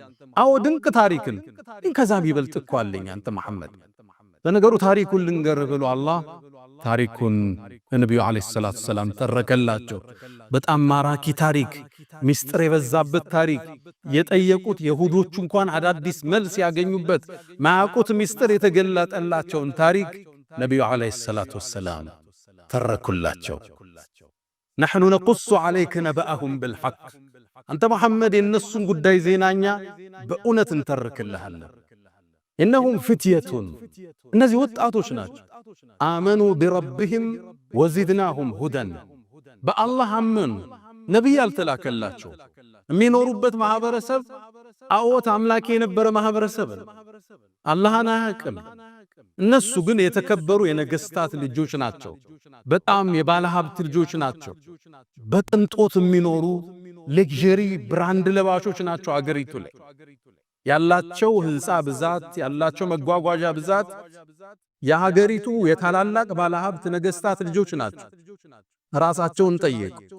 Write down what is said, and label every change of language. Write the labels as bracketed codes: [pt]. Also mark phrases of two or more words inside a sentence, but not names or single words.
[am] አዎ ድንቅ ታሪክን ከዛ ቢበልጥ እኮ አለኝ አንተ መሐመድ። ለነገሩ ታሪኩን ልንገር ብሎ አላህ ታሪኩን ነብዩ [ar] عليه الصلاة السلام [am] ተረከላቸው። በጣም ማራኪ ታሪክ፣ ሚስጥር የበዛበት ታሪክ፣ የጠየቁት የሁዶቹ እንኳን አዳዲስ መልስ ያገኙበት ማያውቁት ሚስጥር የተገለጠላቸውን ታሪክ ነብዩ [ar] عليه الصلاة السلام [am] ተረኩላቸው። [ar] نحن نقص عليك نبأهم بالحق [am] አንተ መሐመድ የነሱን ጉዳይ ዜናኛ በእውነት እንተርክልሃለን። [ar] إنهم فتية [am] እነዚህ ወጣቶች ናቸው። አመኑ [ar] بربهم وزدناهم هدى [am] በአላህ አመኑ። ነቢይ አልተላከላቸው። የሚኖሩበት ማህበረሰብ ጣዖት አምላኪ የነበረ ማህበረሰብ አላህን አያውቅም። እነሱ ግን የተከበሩ የነገስታት ልጆች ናቸው። በጣም የባለ ሀብት ልጆች ናቸው። በቅንጦት የሚኖሩ [en] luxury brand [am] ለባሾች ናቸው። አገሪቱ ላይ ያላቸው ህንፃ ብዛት፣ ያላቸው መጓጓዣ ብዛት የሀገሪቱ የታላላቅ ባለሀብት ነገስታት ልጆች ናቸው። ራሳቸውን ጠየቁ።